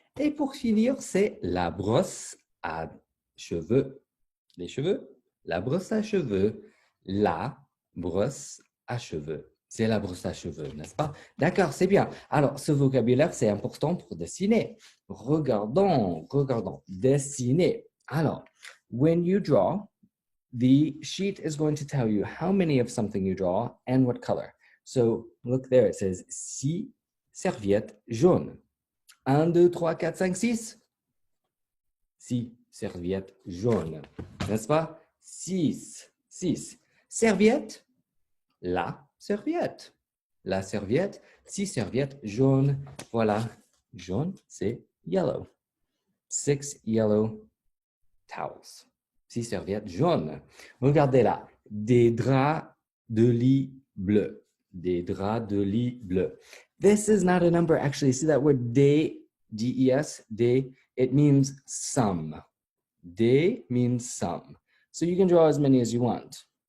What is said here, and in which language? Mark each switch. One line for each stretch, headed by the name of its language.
French: Et pour finir, c'est la brosse à cheveux. Les cheveux. La brosse à cheveux. La brosse à cheveux. C'est la brosse à cheveux, n'est-ce pas? D'accord, c'est bien. Alors, ce vocabulaire, c'est important pour dessiner. Regardons. Dessiner.
English: Alors, when you draw, the sheet is going to tell you how many of something you draw and what color. So, look there, it says
French: 6 serviettes jaunes.
English: 1, 2, 3, 4, 5, 6.
French: 6 serviettes jaunes, n'est-ce pas? 6. Serviette, la serviette. La serviette, 6 serviettes jaunes. Voilà, jaune, c'est yellow.
English: 6 yellow towels.
French: 6 serviettes jaunes. Regardez là, des draps de lit bleu. Des draps de lit bleu.
English: This is not a number, actually. See that word des, D-E-S, des, it means some. Des means some. So you can draw as many as you want.